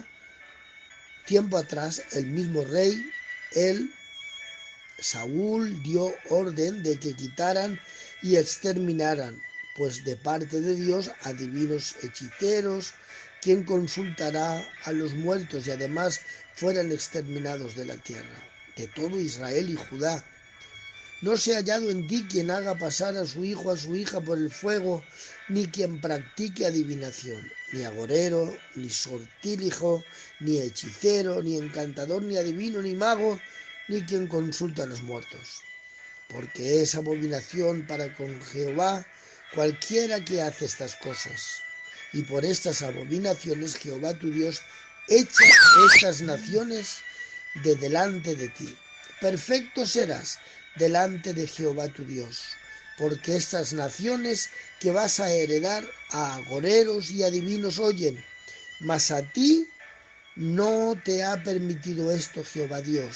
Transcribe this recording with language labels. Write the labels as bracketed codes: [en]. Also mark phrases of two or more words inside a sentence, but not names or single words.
[es] Tiempo atrás, el mismo rey, Saúl, dio orden de que quitaran y exterminaran, pues de parte de Dios, adivinos hechiceros, quien consultará a los muertos y además fueran exterminados de la tierra, de todo Israel y Judá. No se ha hallado en ti quien haga pasar a su hijo, a su hija por el fuego, ni quien practique adivinación, ni agorero, ni sortílijo, ni hechicero, ni encantador, ni adivino, ni mago, ni quien consulta a los muertos. Porque es abominación para con Jehová cualquiera que hace estas cosas. Y por estas abominaciones Jehová tu Dios echa estas naciones de delante de ti. Perfecto serás delante de Jehová tu Dios, porque estas naciones que vas a heredar a agoreros y adivinos oyen, mas a ti no te ha permitido esto Jehová Dios.